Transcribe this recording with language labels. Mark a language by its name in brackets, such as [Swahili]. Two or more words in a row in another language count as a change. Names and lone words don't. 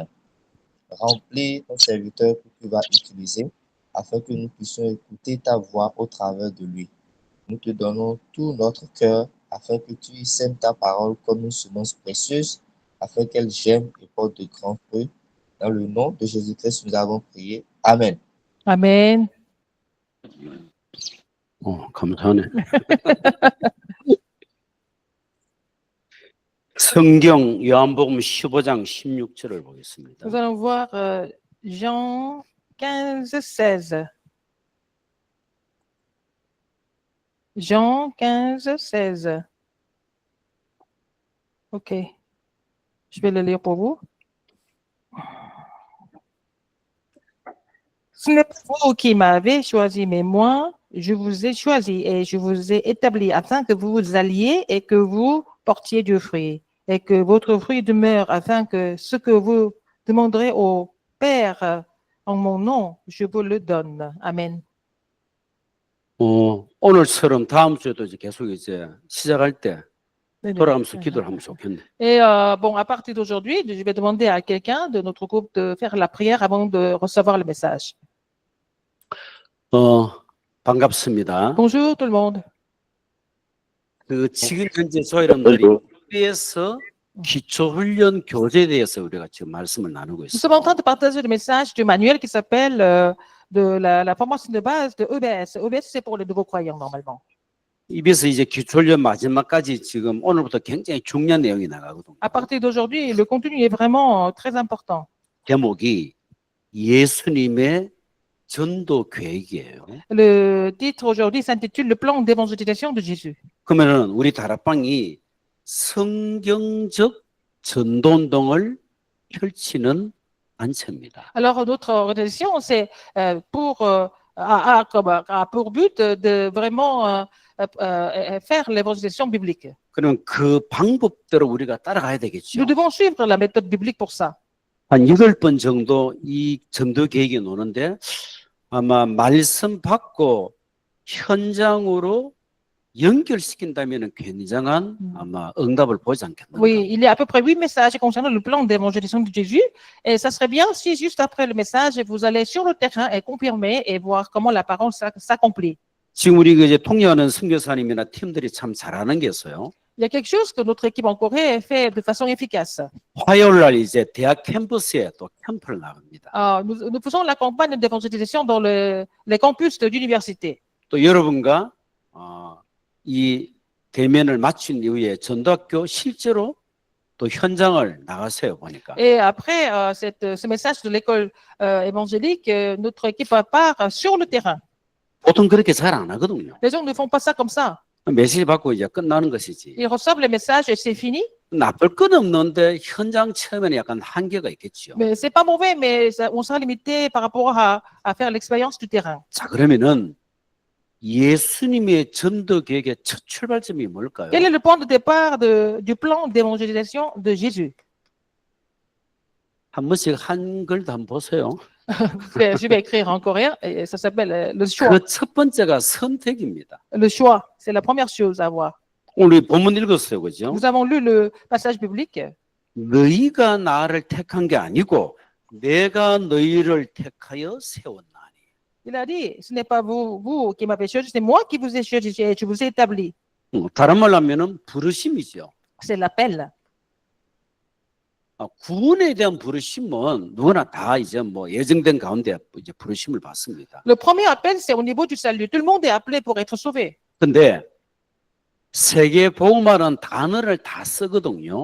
[French] Remplis ton serviteur que tu vas utiliser, afin que nous puissions écouter ta voix au travers de lui. Nous te donnons tout notre cœur, afin que tu sèmes ta parole comme une semence précieuse, afin qu'elle germe et porte de grands fruits. Dans le nom de Jésus-Christ, nous avons prié. Amen. Amen. [Korean] 감사하네. 성경 요한복음 15장 16절을 보겠습니다. [French] Nous allons voir Jean 15, 16. Jean 15, 16. OK. Je vais le lire pour vous. Ce n'est pas vous qui m'avez choisi, mais moi, je vous ai choisi et je vous ai établi afin que vous vous alliez et que vous portiez du fruit et que votre fruit demeure afin que ce que vous demanderez au Père en mon nom, je vous le donne. Amen. [Korean] 오늘처럼 다음 주에도 이제 계속 이제 시작할 때 돌아가면서 기도를 하면 좋겠네. [French] Et bon, à partir d'aujourd'hui, je vais demander à quelqu'un de notre groupe de faire la prière avant de recevoir le message. [Korean] 반갑습니다. [French] Bonjour tout le monde. [Korean] 그 지금 현재 저희들이 UBS 기초훈련 교재에 대해서 우리가 지금 말씀을 나누고 [French] Nous sommes en train [Korean] 있습니다. [French] de partager le message du manuel qui s'appelle de la formation de base de EBS. EBS, c'est pour les nouveaux croyants normalement. [Korean] 입에서 이제 기초훈련 마지막까지 지금 오늘부터 굉장히 중요한 내용이 나가거든요. [French] À partir d'aujourd'hui, le contenu est vraiment très important. [Korean] 제목이 예수님의 전도 계획이에요. [French] Le titre aujourd'hui s'intitule Le plan d'évangélisation de Jésus. [Korean] 그러면은 우리 다락방이 성경적 전도운동을 펼치는 단체입니다. [French] Alors, notre organisation, c'est pour but de vraiment faire l'évangélisation biblique. [Korean] 그러면 그 방법대로 우리가 따라가야 되겠죠. [French] Nous devons suivre la méthode biblique pour ça. [Korean] 한 8번 정도 이 전도 계획이 노는데 아마 말씀 받고 현장으로 연결시킨다면 굉장한 아마 응답을 보지 않겠나. [French] Oui, il y a à peu près 8 messages concernant le plan d'évangélisation de Jésus. Et ça serait bien si juste après le message, vous allez sur le terrain et confirmer et voir comment la parole s'accomplit. [Korean] 지금 우리 이제 통역하는 선교사님이나 팀들이 참 잘하는 게 있어요. [French] Il y a quelque chose que notre équipe en Corée fait de façon efficace. [Korean] 화요일 날 이제 대학 캠퍼스에 또 캠프를 나갑니다. [French] Nous faisons la campagne d'évangélisation dans les campus de l'université. [Korean] 또 여러분과 이 대면을 마친 이후에 전도학교 실제로 또 현장을 나가세요 보니까. [French] Et après ce message de l'école évangélique, notre équipe part sur le terrain. [Korean] 보통 그렇게 잘 안 하거든요. [French] Les gens ne font pas ça comme ça. [Korean] 메시지 받고 이제 끝나는 것이지. [French] Ils reçoivent les messages et c'est fini. [Korean] 나쁠 건 없는데 현장 체험에는 약간 한계가 있겠죠. [French] Mais c'est pas mauvais, mais on sera limité par rapport à faire l'expérience du terrain. [Korean] 자, 그러면은 예수님의 전도 계획의 첫 출발점이 뭘까요? [French] Quel est le point de départ du plan d'évangélisation de Jésus? [Korean] 한 번씩 한글도 한번 보세요. [French] Je vais écrire en coréen et ça s'appelle le choix. [Korean] 그 첫 번째가 선택입니다. [French] Le choix, c'est la première chose à voir. [Korean] 오늘 본문 읽었어요, 그죠? [French] Nous avons lu le passage biblique. [Korean] 너희가 나를 택한 게 아니고 내가 너희를 택하여 세웠나니. [French] Il a dit, ce n'est pas vous qui m'avez choisi, c'est moi qui vous ai choisi et je vous ai établi. [Korean] 다른 말로 하면은 부르심이죠. [French] C'est l'appel. [Korean] 구원에 대한 부르심은 누구나 다 이제 뭐 예정된 가운데 이제 부르심을 받습니다. [French] Le premier appel, c'est au niveau du salut. Tout le monde est appelé pour être sauvé. [Korean] 근데 세계 복음화라는 단어를 다 쓰거든요.